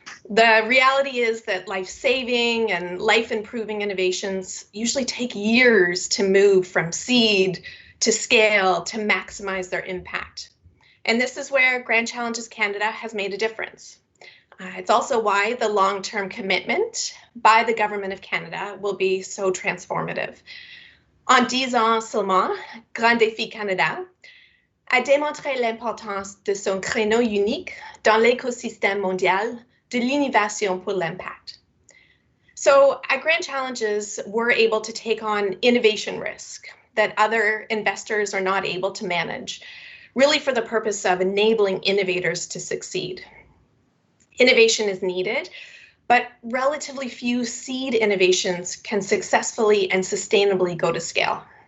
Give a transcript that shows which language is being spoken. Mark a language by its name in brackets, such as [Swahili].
[English] The reality is that life-saving and life-improving innovations usually take years to move from seed to scale to maximize their impact. And this is where Grand Challenges Canada has made a difference. It's also why the long-term commitment by the Government of Canada will be so transformative. [French] En 10 ans seulement, Grand Défi Canada a démontré l'importance de son créneau unique dans l'écosystème mondial de l'innovation pour l'impact. [English] So at Grand Challenges, we're able to take on innovation risk that other investors are not able to manage, really for the purpose of enabling innovators to succeed. Innovation is needed, but relatively few seed innovations can successfully and sustainably go to scale.